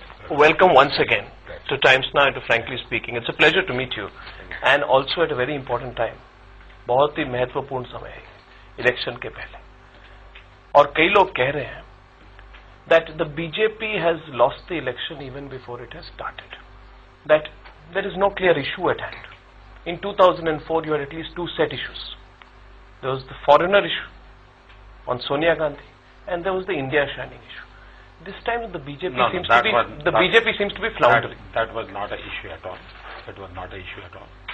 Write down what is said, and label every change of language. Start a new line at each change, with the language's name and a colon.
English: welcome once again to Times Now and to Frankly Speaking. It's a pleasure to meet you and also at a very important time.
Hindi: बहुत ही महत्वपूर्ण समय है election के पहले और कई लोग कह रहे हैं
English: that the BJP has lost the election even before it has started. That there is no clear issue at hand. In 2004 you had at least two set issues. There was the foreigner issue on Sonia Gandhi and there was the India shining issue. This time the BJP BJP seems to be floundering. That was not an issue at all. That was not an issue at all.